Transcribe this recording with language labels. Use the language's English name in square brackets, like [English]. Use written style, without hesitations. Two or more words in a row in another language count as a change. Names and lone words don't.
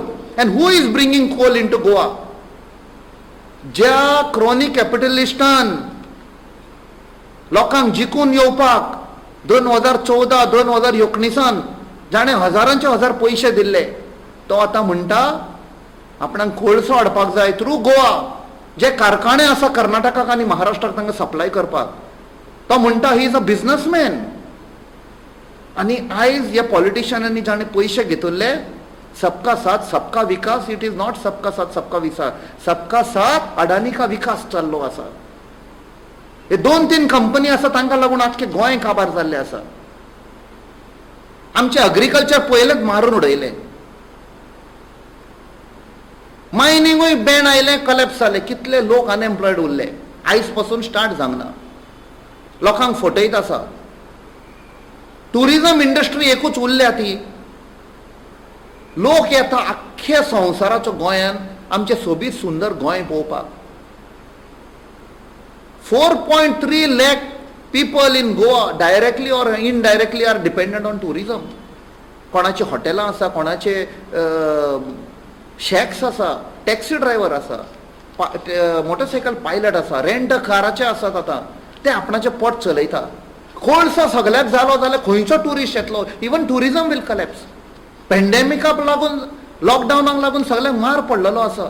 [English] And who is bringing coal in to Goa. [Konkani] ज्या क्रोनी कॅपिटलिस्टान लोकांक जिखून येवपाक 2014, 2019 जाणें हजारांचे हजार पयशे दिल्ले, तो आतां म्हणटा आपणाक कोळसो हाडपाक जाय थ्रू गोवा. जे कारखाने आसा कर्नाटकाक आनी महाराष्ट्राक तांकां सप्लाय करपाक, तो म्हणटा [English] he is a businessman. [Konkani] आनी आयज ह्या पॉलिटिशियनांनी जाणें पयशे घेतिल्ले, [Hindi] सबका साथ सबका विकास, [English] it is not [Hindi] सबका साथ सबका विकास, सबका साथ अडानी का विकास [Konkani] चाललो आसा. हे 2-3 कंपनी आसा तांकां लागून आख्खे गोंय काबार जाल्ले आसा. आमचे अग्रिकल्चर पयलेंच मारून उडयलें. मायनिंगूय बॅन आयलें, कलेप्स जालें. कितले लोक अनएम्प्लॉयड उरले. आयज पासून स्टार्ट जावंक ना. लोकांक फटयत आसा. [English] tourism industry [Konkani] एकूच उरल्या ती. लोक येता आख्ख्या संवसाराचो गोंयान आमचें सोबीत सुंदर गोंय पळोवपाक. [English] 4.3 lakh people in Goa directly or indirectly are dependent on tourism. [Konkani] कोणाची हॉटेलां आसा, कोणाचे शॅक्स आसा, [English] taxi driver [Konkani] आसा, [English] motorcycle pilot [Konkani] आसा, रेंट काराचे आसात. आतां ते आपणाचें पोट चलयता. कोळसो सगळ्याक जालो जाल्यार खंयचो ट्युरिस्ट येतलो. [English] even tourism will collapse. [Konkani] पॅन्डेमिकाक लागून, लॉकडावनाक लागून सगळ्यांक मार पडलेलो आसा.